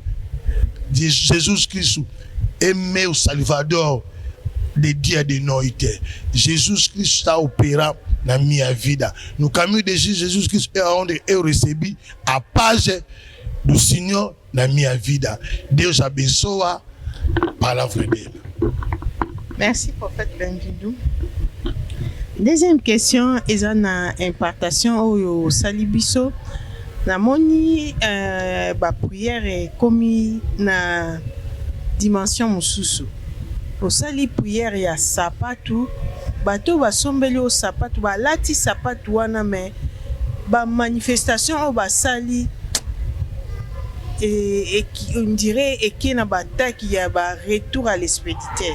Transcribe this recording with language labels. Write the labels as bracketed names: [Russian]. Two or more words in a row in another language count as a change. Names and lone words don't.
[Portuguese] Jesus Cristo é meu Salvador de dia e de noite. Jesus Cristo está a operar na minha vida. No caminho de Jesus Cristo é onde eu recebi a paz do Senhor na minha vida. Deus abençoa a palavra dele. [French] Merci, prophète [Lingala] Benvindou. [French] Deuxième question, [Lingala] eza na impartation oyo salibiso. Na moni ba prière komi na dimension mususu. Osali prière ya sapatu, bato basombeli o sapatu, balati sapatu wana me ba manifestation o basali [French] et on dirait et [Lingala] na bataki ya ba [French] retour à l'expéditeur.